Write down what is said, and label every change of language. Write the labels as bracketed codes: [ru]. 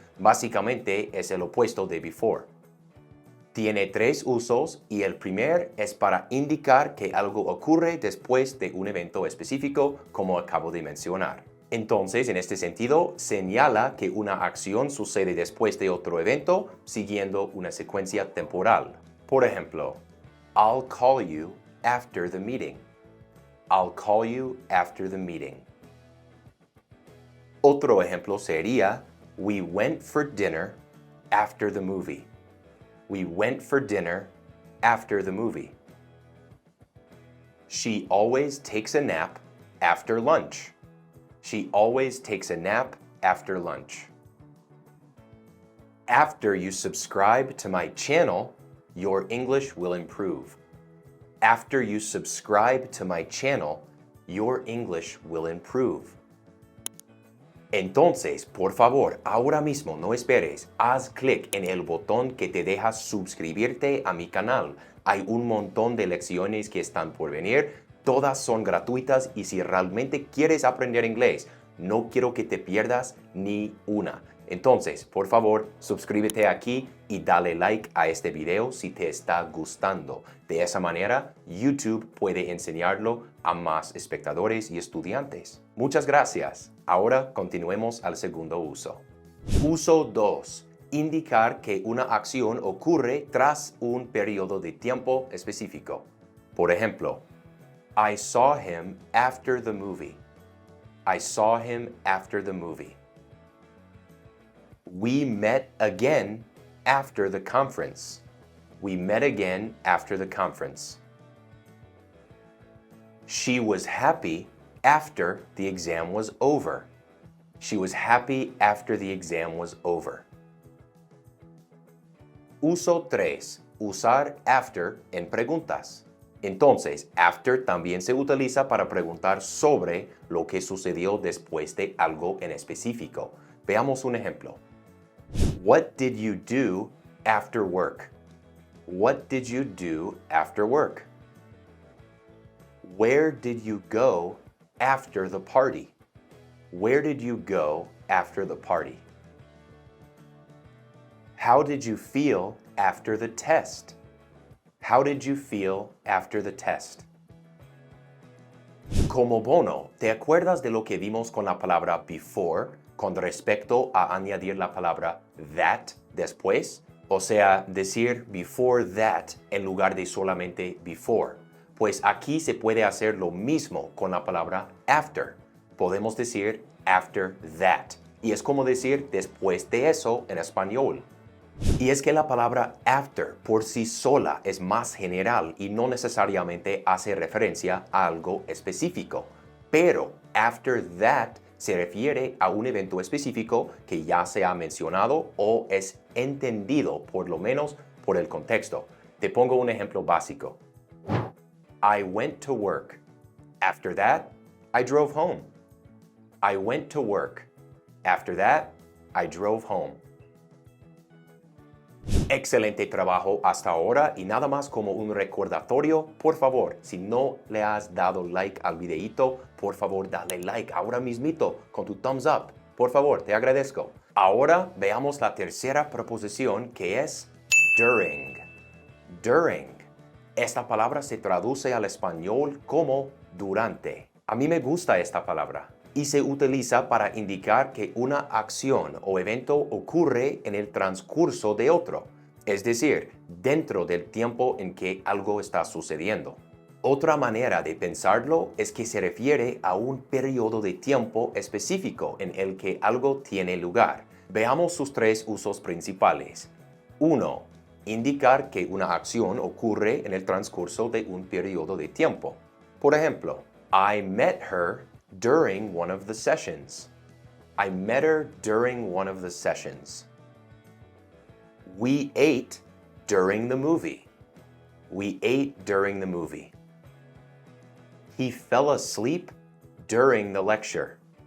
[es] Básicamente, es el opuesto de before. Tiene 3 usos y el primer es para indicar que algo ocurre después de un evento específico, como acabo de mencionar. Entonces, en este sentido, señala que una acción sucede después de otro evento, siguiendo una secuencia temporal. Por ejemplo, [en] I'll call you after the meeting. I'll call you after the meeting. [es] Otro ejemplo sería, [en] we went for dinner after the movie. We went for dinner after the movie. She always takes a nap after lunch. She always takes a nap after lunch. After you subscribe to my channel, your English will improve. After you subscribe to my channel, your English will improve. [es] Entonces, por favor, ahora mismo no esperes, haz clic en el botón que te deja suscribirte a mi canal. Hay un montón de lecciones que están por venir, todas son gratuitas y si realmente quieres aprender inglés, no quiero que te pierdas ni una. Entonces, por favor, suscríbete aquí y dale like a este video si te está gustando. De esa manera, YouTube puede enseñarlo a más espectadores y estudiantes. Muchas gracias. Ahora continuemos al segundo uso. Uso 2. Indicar que una acción ocurre tras un periodo de tiempo específico. Por ejemplo, [en] I saw him after the movie. I saw him after the movie. We met again after the conference. We met again after the conference. She was happy after the exam was over. She was happy after the exam was over. [es] Uso 3. Usar after en preguntas. Entonces, after también se utiliza para preguntar sobre lo que sucedió después de algo en específico. Veamos un ejemplo. [en] What did you do after work? What did you do after work? Where did you go after the party? Where did you go after the party? How did you feel after the test? How did you feel after the test? [es] Como bono, ¿te acuerdas de lo que vimos con la palabra before con respecto a añadir la palabra that después? O sea, decir before that en lugar de solamente before. Pues aquí se puede hacer lo mismo con la palabra after. Podemos decir after that. Y es como decir después de eso en español. Y es que la palabra after por sí sola es más general y no necesariamente hace referencia a algo específico. Pero after that se refiere a un evento específico que ya se ha mencionado o es entendido por lo menos por el contexto. Te pongo un ejemplo básico. [en] I went to work. After that, I drove home. I went to work. After that, I drove home. [es] Excelente trabajo hasta ahora y nada más como un recordatorio, por favor, si no le has dado like al videíto, por favor dale like ahora mismito con tu thumbs up. Por favor, te agradezco. Ahora veamos la tercera proposición que es during. During. Esta palabra se traduce al español como durante. A mí me gusta esta palabra y se utiliza para indicar que una acción o evento ocurre en el transcurso de otro, es decir, dentro del tiempo en que algo está sucediendo. Otra manera de pensarlo es que se refiere a un periodo de tiempo específico en el que algo tiene lugar. Veamos sus tres usos principales. 1. Indicar que una acción ocurre en el transcurso de un periodo de tiempo. Por ejemplo, [en] I met her during one of the sessions. I met her during one of the sessions. We ate during the movie. We ate during the movie. He fell asleep during the lecture.